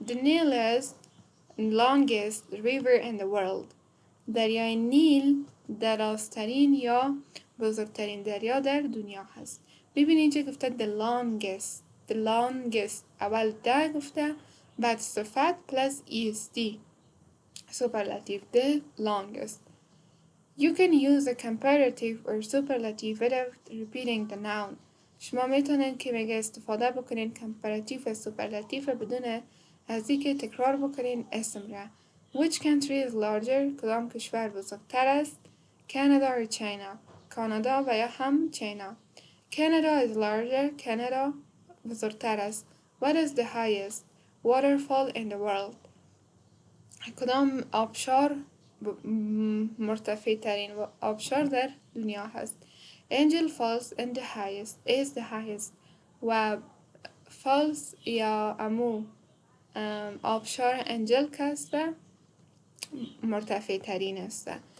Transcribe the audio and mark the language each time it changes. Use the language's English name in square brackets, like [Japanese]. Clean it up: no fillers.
[English] The Nile is longest river in the world. [Persian] دریای نیل درازترین یا بزرگترین دریا در دنیا هست. ببینید اینجا گفته the longest اول ده گفته بعد صفت plus est superlative the longest. [English] You can use a comparative or superlative without repeating the noun. [Persian] شما میتونید که میگه استفاده بکنین comparative و superlative بدون از اینکه تکرار بکنین اسم را. [English] Which country is larger? [Persian] کدام کشور بزرگتر است؟ [English] Canada or China? [Persian] کانادا و یا هم چینا. [English] Canada is larger. [Persian] کانادا بزرگتر است. [English] What is the highest waterfall in the world? [Persian] کدام آبشار مرتفع ترین آبشار در دنیا هست؟ [English] Angel Falls is the highest [Persian] و falls یا امو آبشار انجل است مرتفع ترین است.